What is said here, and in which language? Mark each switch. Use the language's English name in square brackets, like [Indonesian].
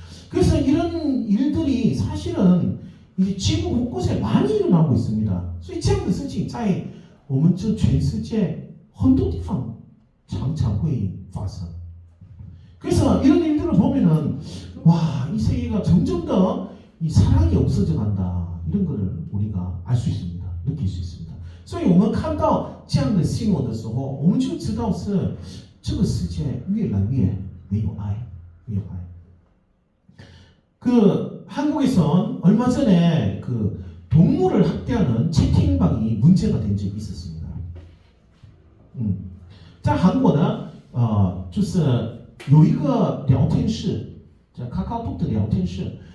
[Korean] 그래서 이런 일들이 사실은 이제 지구 곳곳에 많이 일어나고 있습니다. [Chinese] 所以这样的事情在我们这全世界很多地方常常会发生. [Korean] 그래서 이런 일들을 보면은 와, 이 세계가 점점 더 이 사랑이 없어져 간다. 이런 거를 우리가 알 수 있습니다. 느낄 수 있습니다. [Chinese] 所以我们看到这样的新闻的时候，我们就知道是这个世界越来越没有爱，没有爱。 [Korean] 그 한국에선 얼마 전에 그 동물을 학대하는 채팅방이 문제가 된 적이 있었습니다. [Chinese] 在韩国呢，就是有一个聊天室，叫 KakaoTalk 的聊天室。